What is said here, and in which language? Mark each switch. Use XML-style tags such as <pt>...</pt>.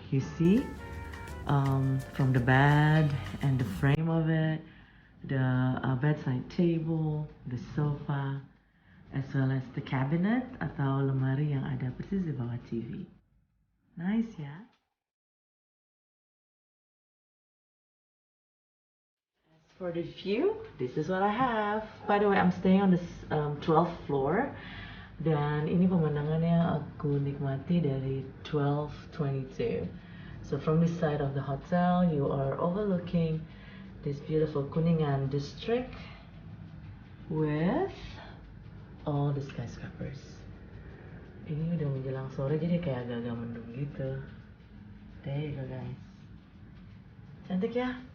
<en>You see, from the bed and the frame of it, the bedside table, the sofa, as well as the cabinet</en> <id>atau lemari yang ada persis di bawah TV.</id> <en>Nice,</en> <id>ya?</id> <en>For the view, this is what I have. By the way, I'm staying on the 12th floor.</en> <id>Dan ini pemandangannya aku nikmati dari 1222.</id> <en>So from this side of the hotel, you are overlooking this beautiful Kuningan district with all the skyscrapers.</en> <id>Ini udah menjelang sore jadi kayak agak-agak mendung gitu.</id> <en>There you go guys.</en> <id>Cantik ya?</id>